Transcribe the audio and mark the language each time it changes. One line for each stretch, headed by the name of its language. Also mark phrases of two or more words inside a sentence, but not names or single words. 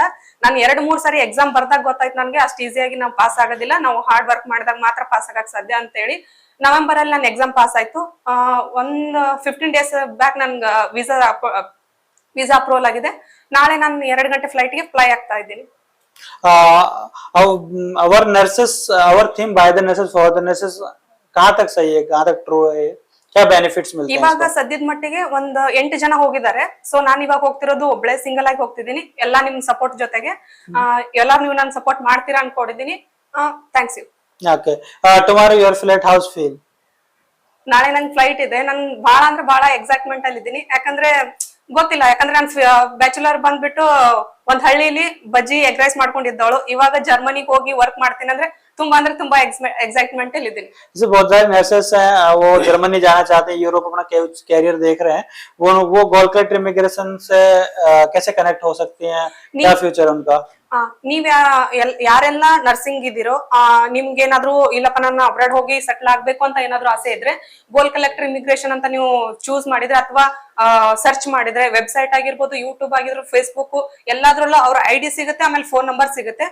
Kannada: ನಾನು 2-3 ಸಾರಿ ಎಕ್ಸಾಮ್ ಬರ್ದಾಗ ಗೊತ್ತಾಯ್ತು ನನ್ಗೆ ಅಷ್ಟು ಈಸಿಯಾಗಿ ನಾವು ಪಾಸ್ ಆಗೋದಿಲ್ಲ, ನಾವು
English: hard work
Kannada: ಮಾಡಿದಾಗ ಮಾತ್ರ ಪಾಸ್ ಆಗಕ್ ಸಾಧ್ಯ ಅಂತ ಹೇಳಿ. ನವೆಂಬರ್ ಅಲ್ಲಿ ನಾನು ಎಕ್ಸಾಮ್ ಪಾಸ್ ಆಯ್ತು. 15
English: days back
Kannada: ನನ್ಗೆ
English: visa approval
Kannada: ಆಗಿದೆ. ನಾಳೆ ನಾನು 2 ಗಂಟೆ ಫ್ಲೈಟ್ಗೆ ಫ್ಲೈ ಆಗ್ತಾ ಇದ್ದೀನಿ.
English: our nurses, our theme by the nurses for the nurses
Hindi: कहाँ तक सही है, कहाँ तक ट्रू है, क्या बेनिफिट्स मिलते हैं?
Kannada: ಇವಾಗ ಸದ್ಯದ ಮಟ್ಟಿಗೆ 8 ಜನ ಹೋಗಿದ್ದಾರೆ. ಸೊ ನಾನು ಇವಾಗ ಹೋಗ್ತಿರೋದು ಒಬ್ಳೆ ಸಿಂಗಲ್ ಆಗಿ ಹೋಗ್ತಿದ್ದೀನಿ, ಎಲ್ಲಾ ನಿಮ್ ಸಪೋರ್ಟ್ ಜೊತೆಗೆ. ಎಲ್ಲಾರು ನೀವು ನಾನು ಸಪೋರ್ಟ್ ಮಾಡ್ತೀರಾ ಅನ್ಕೊಂಡಿದ್ದೀನಿ.
English: thanks you. okay, tomorrow your flight how's feel?
Kannada: ನಾಳೆ ನನ್ ಫ್ಲೈಟ್ ಇದೆ. ನನ್ ಬಹಳ ಅಂದ್ರೆ ಬಹಳ ಎಕ್ಸೈಟ್ಮೆಂಟ್ ಅಲ್ಲಿ ಇದ್ದೀನಿ. ಯಾಕಂದ್ರೆ ಗೊತ್ತಿಲ್ಲ, ಯಾಕಂದ್ರೆ ನಾನು ಬ್ಯಾಚುಲರ್ ಬಂದ್ಬಿಟ್ಟು ಒಂದ್ ಹಳ್ಳಿಲಿ ಬಜ್ಜಿ
English: egg rice
Kannada: ಮಾಡ್ಕೊಂಡಿದ್ದವಳು. ಇವಾಗ ಜರ್ಮನಿಗೆ ಹೋಗಿ ವರ್ಕ್ ಮಾಡ್ತೀನಿ ಅಂದ್ರೆ ತುಂಬಾ
Hindi: एक्साइटमेंट है लेकिन जैसे बहुत सारे नर्सेस हैं, वो जर्मनी जाना चाहते हैं, यूरोप अपना कैरियर देख रहे हैं, वो गोल कलेक्टर इमिग्रेशन से कैसे कनेक्ट हो सकती हैं, क्या फ्यूचर उनका?
Kannada: ನೀವ್ ಯಾರೆಲ್ಲ ನರ್ಸಿಂಗ್ ಇದ್ದೀರೋ, ನಿಮ್ಗೆ ಏನಾದ್ರು ಇಲ್ಲಪ್ಪ ನಾನು ಅಬ್ರಾಡ್ ಹೋಗಿ ಸೆಟ್ಲ್ ಆಗ್ಬೇಕು ಅಂತ ಏನಾದ್ರು ಆಸೆ ಇದ್ರೆ, ಗೋಲ್ ಕಲೆಕ್ಟರ್ ಇಮಿಗ್ರೇಷನ್ ಅಂತ ನೀವು ಚೂಸ್ ಮಾಡಿದ್ರೆ ಅಥವಾ ಸರ್ಚ್ ಮಾಡಿದ್ರೆ, ವೆಬ್ಸೈಟ್ ಆಗಿರ್ಬೋದು, ಯೂಟ್ಯೂಬ್ ಆಗಿರ್ಬೋದು, ಫೇಸ್ಬುಕ್, ಎಲ್ಲಾದ್ರಲ್ಲೂ ಅವ್ರ ID ಸಿಗುತ್ತೆ, ಆಮೇಲೆ
English: phone number
Kannada: ಸಿಗುತ್ತೆ.